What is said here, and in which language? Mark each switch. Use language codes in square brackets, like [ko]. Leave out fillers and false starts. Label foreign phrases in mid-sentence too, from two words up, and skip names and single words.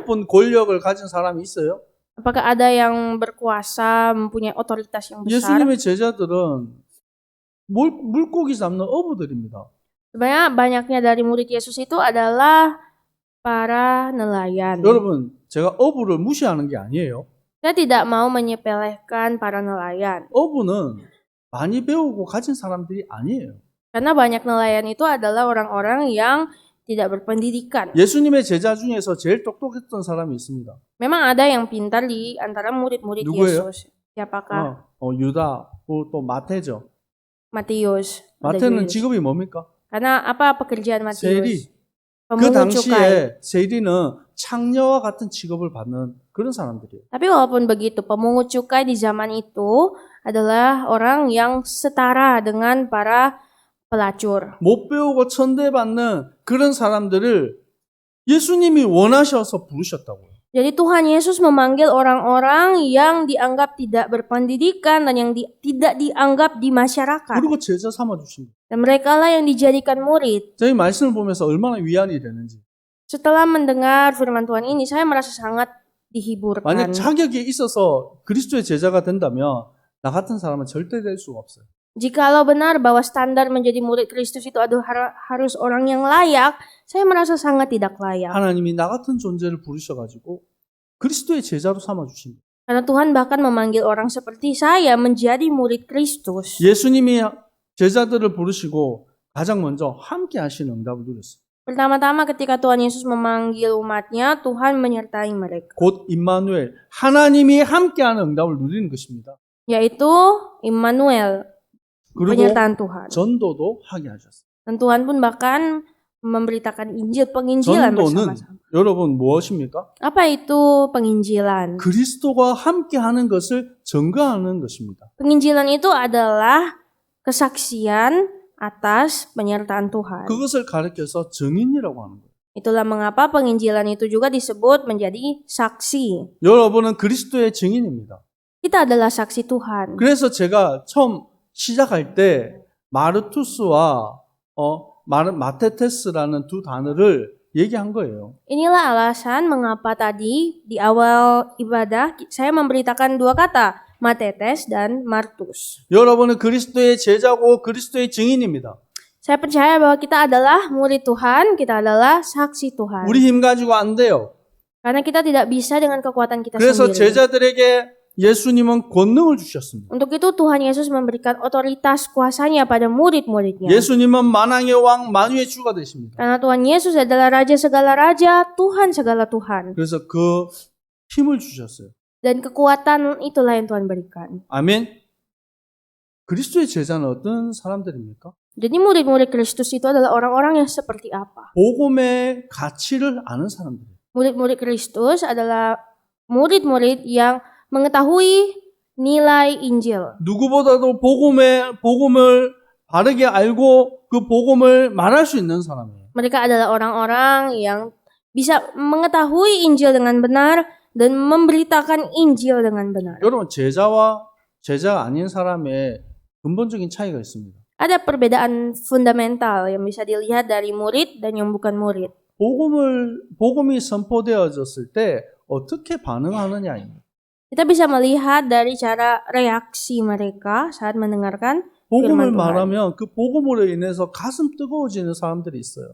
[ko] 높은 권력을 가진 사람이 있어요? [id] Apakah ada yang berkuasa, mempunyai otoritas yang besar? [ko] 예수님의 제자들은 물고기 잡는 어부들입니다. [id] Sebenarnya banyaknya dari murid Yesus itu adalah para nelayan. [ko] 여러분, 제가 어부를 무시하는 게 아니에요. [id] Saya tidak mau menyepelekan para nelayan. [ko] 어부는 많이 배우고 가진 사람들이 아니에요. [id] Karena banyak nelayan itu adalah orang-orang yang tidak berpendidikan. [ko] 예수님의 제자 중에서 제일 똑똑했던 사람이 있습니다. [id] Memang ada yang pintar di antara murid-murid [ko] 누구예요? [id] Yesus. Siapakah? [ko] 유다, 또 마태죠. [id] Matius. Ada [ko] 마태는 [id] Yudas. [ko] 직업이 뭡니까? [id] Karena apa pekerjaan Matius? [ko] 세리. 그 [id] Pemungut cukai. [ko] 당시에 세리는 창녀와 같은 직업을 받는 그런 사람들이에요. [id] Tapi walaupun begitu, pemungut cukai di zaman itu adalah orang yang setara dengan para pelacur. [ko] 못 배우고 천대받는 그런 사람들을 예수님이 원하셔서 부르셨다고요. [id] Jadi Tuhan Yesus memanggil orang-orang yang dianggap tidak berpendidikan dan yang tidak dianggap di masyarakat. [ko] 그리고 제자 삼아주신 거예요. [id] Dan mereka lah yang dijadikan murid. [ko] 저희 말씀을 보면서 얼마나 위안이 되는지. [id] Setelah mendengar firman Tuhan ini, saya merasa sangat dihiburkan. [ko] 만약 자격이 있어서 그리스도의 제자가 된다면 나 같은 사람은 절대 될 수가 없어요. [id] Jikalau benar bahwa standar menjadi murid Kristus itu harus orang yang layak, saya merasa sangat tidak layak. [ko] 하나님이 나 같은 존재를 부르셔가지고 그리스도의 제자로 삼아주십니다. [id] Karena Tuhan bahkan memanggil orang seperti saya menjadi murid Kristus. [ko] 예수님이 제자들을 부르시고 가장 먼저 함께 하시는 응답을 누렸어요. [id] Pertama-tama ketika Tuhan Yesus memanggil umatnya, Tuhan menyertai mereka. [ko] 곧 임마누엘, 하나님이 함께하는 응답을 누리는 것입니다. [id] Yaitu Immanuel, [ko] 그리고 [id] penyertaan Tuhan. [ko] 전도도 하게 하셨어요. [id] Dan Tuhan pun bahkan memberitakan Injil, penginjilan [ko] 전도는 [id] bersama-sama. [ko] 여러분 무엇입니까? [id] Apa itu penginjilan? [ko] 그리스도가 함께하는 것을 증거하는 것입니다. [id] Penginjilan itu adalah kesaksian atas penyertaan Tuhan. [ko] 그것을 가르쳐서 증인이라고 하는 거예요. [id] Itulah mengapa penginjilan itu juga disebut menjadi saksi. [ko] 여러분은 그리스도의 증인입니다. [id] Kita adalah saksi Tuhan. [ko] 그래서 제가 처음 시작할 때 마르투스와 마테테스라는 두 단어를 얘기한 거예요. [id] Inilah alasan mengapa tadi di awal ibadah saya memberitakan dua kata, Matetes dan Martus. [ko] 여러분은 그리스도의 제자고 그리스도의 증인입니다. [id] Saya percaya bahwa kita adalah murid Tuhan, kita adalah saksi Tuhan. [ko] 우리 힘 가지고 안 돼요. [id] Karena kita tidak bisa dengan kekuatan kita [ko] 그래서 [id] sendiri. [ko] 제자들에게 예수님은 권능을 주셨습니다. [id] Untuk itu Tuhan Yesus memberikan otoritas kuasanya pada murid-muridnya. [ko] 예수님은 만왕의 왕 만유의 주가 되십니다. [id] Karena Tuhan Yesus adalah Raja segala Raja, Tuhan segala Tuhan. [ko] 그래서 그 힘을 주셨어요. [id] Dan kekuatan itulah yang Tuhan berikan. [ko] 아멘. 그리스도의 제자는 어떤 사람들입니까? [id] Jadi murid-murid Kristus itu adalah orang-orang yang seperti apa? [ko] 복음의 가치를 아는 사람들이에요. [id] Murid-murid Kristus adalah murid-murid yang mengetahui nilai Injil. [ko] 누구보다도 복음을 바르게 알고 그 복음을 말할 수 있는 사람이에요. [id] Mereka adalah orang-orang yang bisa mengetahui Injil dengan benar dan memberitakan Injil dengan benar. [ko] 여러분 제자와 제자가 아닌 사람의 근본적인 차이가 있습니다. [id] Ada perbedaan fundamental yang bisa dilihat dari murid dan yang bukan murid. [ko] 복음이 선포되어졌을 때 어떻게 반응하느냐입니다. [id] Kita bisa melihat dari cara reaksi mereka saat mendengarkan [ko] 복음을 [id] firman Tuhan. [ko] 말하면 그 복음으로 인해서 가슴 뜨거워지는 사람들이 있어요.